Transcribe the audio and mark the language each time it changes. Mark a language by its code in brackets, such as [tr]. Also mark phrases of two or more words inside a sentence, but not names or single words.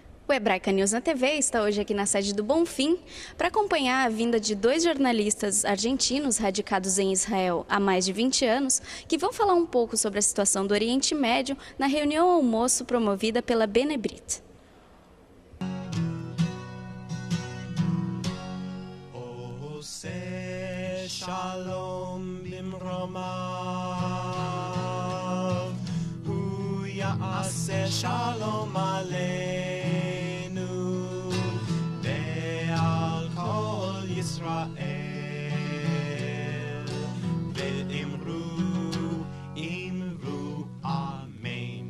[pt] O Hebraica News na TV está hoje aqui na sede do Bonfim para acompanhar a vinda de 2 jornalistas argentinos radicados em Israel há mais de 20 anos, que vão falar um pouco sobre a situação do Oriente Médio na reunião almoço promovida pela Benebrit. [he] שלום הוא יעשה שלום עלינו ועל כל ישראל ואמרו אמן.